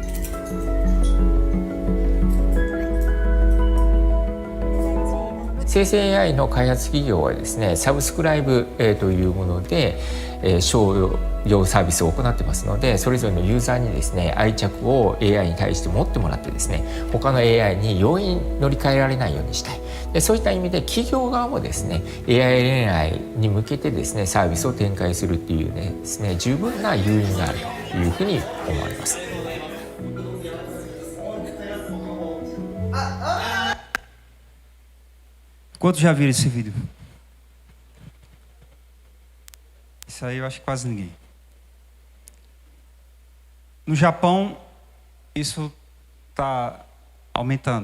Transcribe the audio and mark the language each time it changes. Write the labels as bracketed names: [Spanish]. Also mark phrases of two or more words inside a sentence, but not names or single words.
[Japanese] 生成 AI の開発企業はですね、サブスクライブというもので商業サービスを行ってますので、それぞれのユーザーにですね、愛着を AI に対して持ってもらってですね、他の AI に容易に乗り換えられないようにしたい。でそういった意味で企業側もですね、AI 恋愛に向けてですね、サービスを展開するっていうねですね、十分な誘因があるというふうに思われます。 [Portuguese] Quantos já viram esse vídeo? Isso aí eu acho que quase ninguém. No Japão, isso está aumentando.